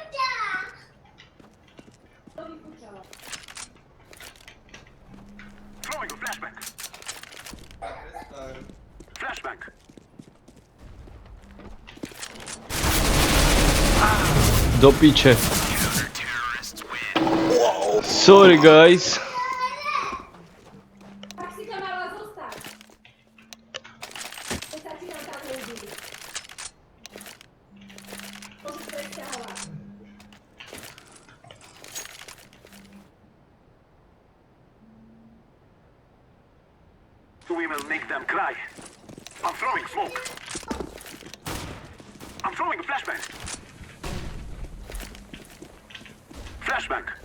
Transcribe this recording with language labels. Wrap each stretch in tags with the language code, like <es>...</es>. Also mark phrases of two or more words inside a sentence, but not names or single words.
<sk>Do piče.</sk> <en>Sorry guys.</en> <sk>Tak si to mala zostať. To sa ti tam tak ľúbi. Môžeš presťahovať.</sk> <en>We will make them cry. I'm throwing smoke. I'm throwing a flashbang. Flashbang.</en>